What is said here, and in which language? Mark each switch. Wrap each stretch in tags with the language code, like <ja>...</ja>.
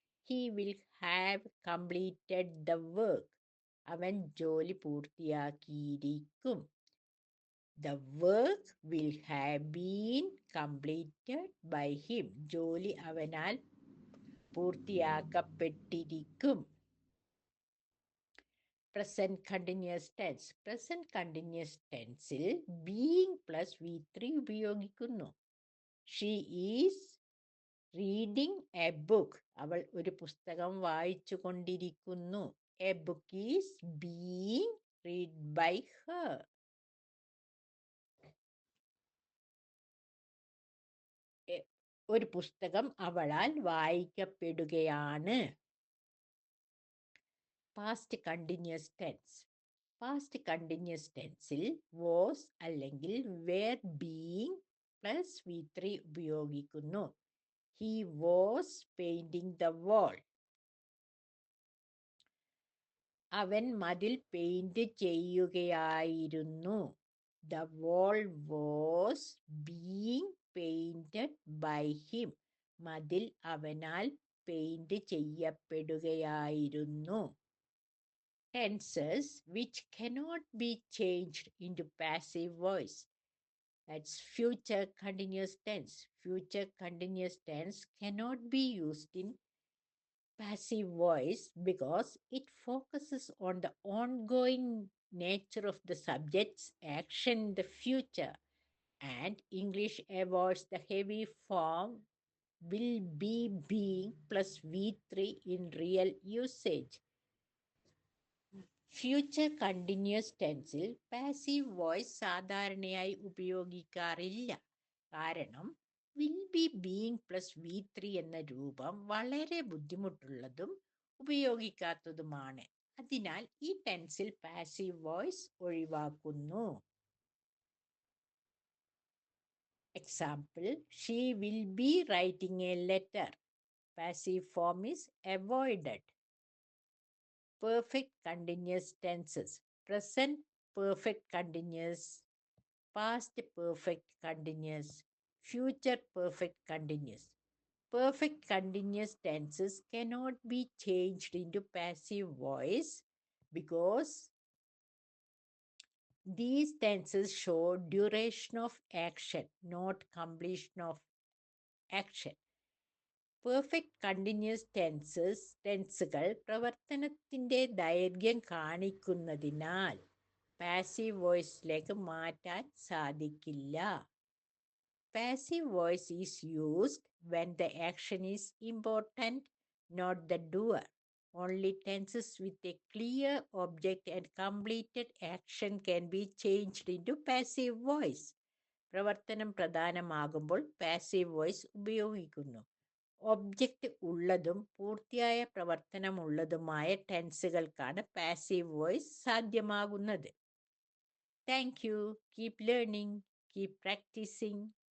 <en>He will have completed the work.</en> <ml>അവൻ ജോലി പൂർത്തിയാക്കിയിരിക്കും.</ml> <en>The work will have been completed by him.</en> <ml>ജോലി അവനാൽ പൂർത്തിയാക്കപ്പെട്ടിരിക്കും.</ml> <en>Present continuous tense. Present continuous tenseൽ being plus V3</en> <ml>ഉപയോഗിക്കുന്നു.</ml> <en>She is reading a book.</en> <ml>അവൾ ഒരു പുസ്തകം വായിച്ചു കൊണ്ടിരിക്കുന്നു.</ml> <en>A book is being read by her.</en> <ml>ഒരു പുസ്തകം അവളാൽ വായിക്കപ്പെടുകയാണ്.</ml> <en>Past continuous tense. Past continuous tenseൽ was</en> <ml>അല്ലെങ്കിൽ</ml> <en>were being plus V3</en> <ml>ഉപയോഗിക്കുന്നു.</ml> <en>He was painting the wall.</en> <ml>അവൻ മതിൽ പെയിന്റ് ചെയ്യുകയായിരുന്നു.</ml> <en>The wall was being painted by him.</en> <ml>മതിൽ അവനാൽ paint ചെയ്യപ്പെടുകയായിരുന്നു.</ml> <en>Tenses which cannot be changed into passive voice. That's future continuous tense. Future continuous tense cannot be used in passive voice because it focuses on the ongoing nature of the subject's action in the future, and English avoids the heavy form will be being plus V3 in real usage.</en> <ml>Future continuous ടെൻസിൽ passive voice സാധാരണയായി ഉപയോഗിക്കാറില്ല. കാരണം will be being plus V3 എന്ന രൂപം വളരെ ബുദ്ധിമുട്ടുള്ളതും ഉപയോഗിക്കാത്തതുമാണ്. അതിനാൽ ഈ ടെൻസിൽ passive voice ഒഴിവാക്കുന്നു. Example,</ml> <en>She will be writing a letter. Passive form is avoided. Perfect continuous tenses. Present perfect continuous, past perfect continuous, future perfect continuous. Perfect continuous tenses cannot be changed into passive voice because these tenses show duration of action, not completion of action.</en> <ml>Perfect continuous ടെൻസുകൾ പ്രവർത്തനത്തിൻ്റെ ദൈർഘ്യം കാണിക്കുന്നതിനാൽ passive വോയിസിലേക്ക് മാറ്റാൻ സാധിക്കില്ല.</ml> <en>Passive voice is used when the action is important, not the doer. Only tenses with a clear object and completed action can be changed into passive voice.</en> <ml>പ്രവർത്തനം പ്രധാനമാകുമ്പോൾ passive voice ഉപയോഗിക്കുന്നു. Object ഉള്ളതും പൂർത്തിയായ പ്രവർത്തനമുള്ളതുമായ ടെൻസുകൾക്കാണ് passive voice സാധ്യമാകുന്നത്.</ml> <en>Thank you. Keep learning, keep practising.</en>